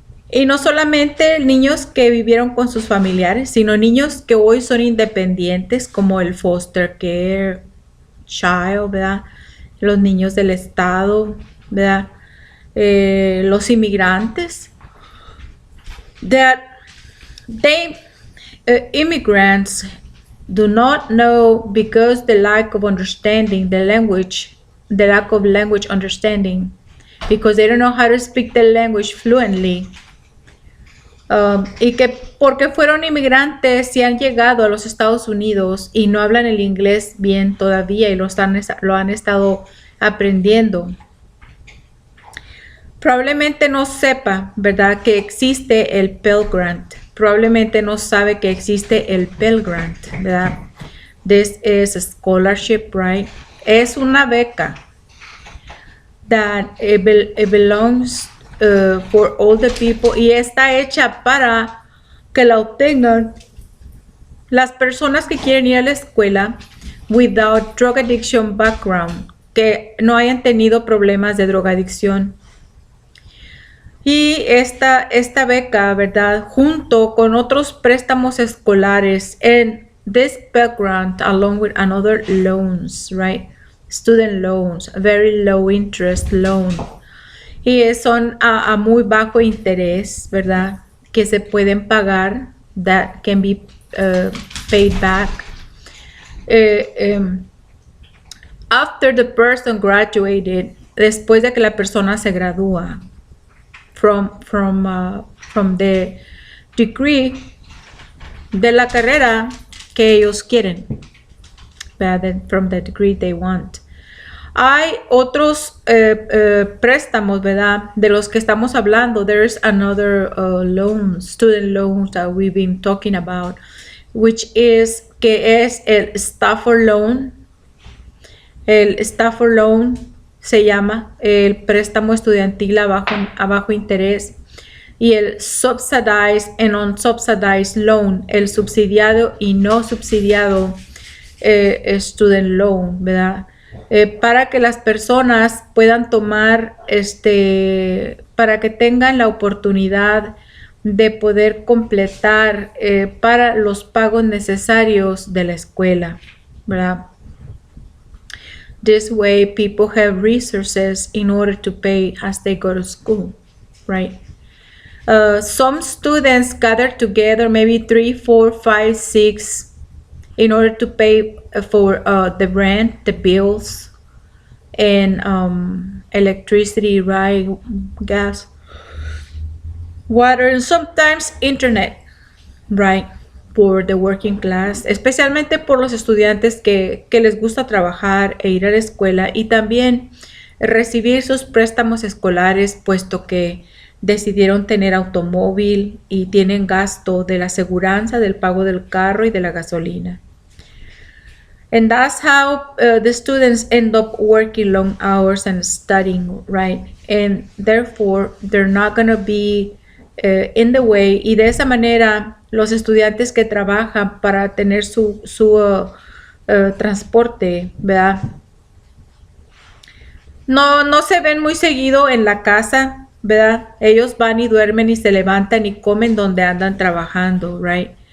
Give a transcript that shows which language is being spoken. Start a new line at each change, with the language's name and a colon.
Spanish: Y no solamente niños que vivieron con sus familiares, sino niños que hoy son independientes, como el foster care child, ¿verdad? Los niños del estado, ¿verdad? Los inmigrantes.
English: That they immigrants do not know, because the lack of understanding the language, the lack of language understanding, because they don't know how to speak the language fluently.
Spanish: Y que porque fueron inmigrantes y han llegado a los Estados Unidos y no hablan el inglés bien todavía y lo han estado aprendiendo. Probablemente no sepa, ¿verdad?, que existe el Pell Grant. Probablemente no sabe que existe el Pell Grant, ¿verdad?
English: This is a scholarship, right?
Spanish: Es una beca
English: that it belongs for all the people,
Spanish: y está hecha para que la obtengan las personas que quieren ir a la escuela
English: without drug addiction background,
Spanish: que no hayan tenido problemas de drogadicción. Y esta beca, ¿verdad?, junto con otros préstamos escolares
English: and this Pell Grant along with another loans, right? Student loans, very low interest loan.
Spanish: Y son a muy bajo interés, ¿verdad?, que se pueden pagar,
English: that can be paid back. After the person graduated,
Spanish: después de que la persona se gradúa
English: from the degree,
Spanish: de la carrera que ellos quieren, ¿verdad?
English: From the degree they want.
Spanish: Hay otros préstamos, ¿verdad?, de los que estamos hablando.
English: There's another loan, student loans that we've been talking about, which is,
Spanish: que es el Stafford Loan. El Stafford Loan se llama el préstamo estudiantil a bajo interés. Y el
English: Subsidized and Unsubsidized Loan,
Spanish: el subsidiado y no subsidiado
English: Student Loan,
Spanish: ¿verdad? Para que las personas puedan tomar, para que tengan la oportunidad de poder completar para los pagos necesarios de la escuela, ¿verdad?
English: This way people have resources in order to pay as they go to school, right? Some students gather together, maybe 3, 4, 5, 6, in order to pay for the rent, the bills, and electricity, right? Gas, water, and sometimes internet, right?
Spanish: Por
English: the working class,
Spanish: especialmente por los estudiantes que les gusta trabajar e ir a la escuela y también recibir sus préstamos escolares, puesto que decidieron tener automóvil y tienen gasto de la aseguranza, del pago del carro y de la gasolina.
English: And that's how the students end up working long hours and studying, right? And therefore, they're not going to be in the way.
Spanish: Y de esa manera, los estudiantes que trabajan para tener su transporte, ¿verdad? No se ven muy seguido en la casa, ¿verdad? Ellos van y duermen y se levantan y comen donde andan trabajando,
English: right?